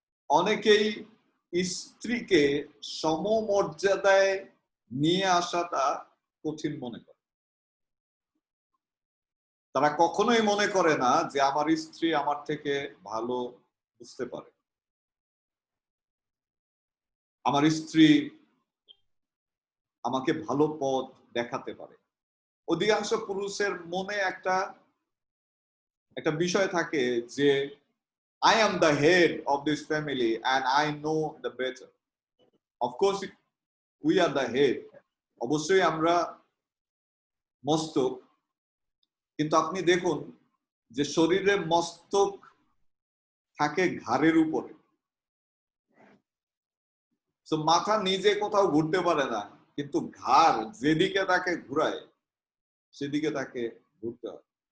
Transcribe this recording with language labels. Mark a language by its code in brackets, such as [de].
[bn] অনেকেই স্ত্রীকে সমমর্যাদায় নিয়ে আসাটা কঠিন মনে করে। তারা কখনোই মনে করে না যে আমার স্ত্রী আমার থেকে ভালো বুঝতে পারে, আমার স্ত্রী আমাকে ভালো পথ দেখাতে পারে। অধিকাংশ পুরুষের মনে একটা বিষয় থাকে যে [en] I am the head of this family and I know the better. Of course, we are the head. [bn] অবশ্যই আমরা মস্তক, কিন্তু আপনি দেখুন যে শরীরের মস্তক থাকে ঘাড়ের উপরে, তো মাথা নিজে কোথাও ঘুরতে পারে না, কিন্তু ঘাড় যেদিকে তাকে ঘুরায় সেদিকে তাকে ঘুরতে হয়।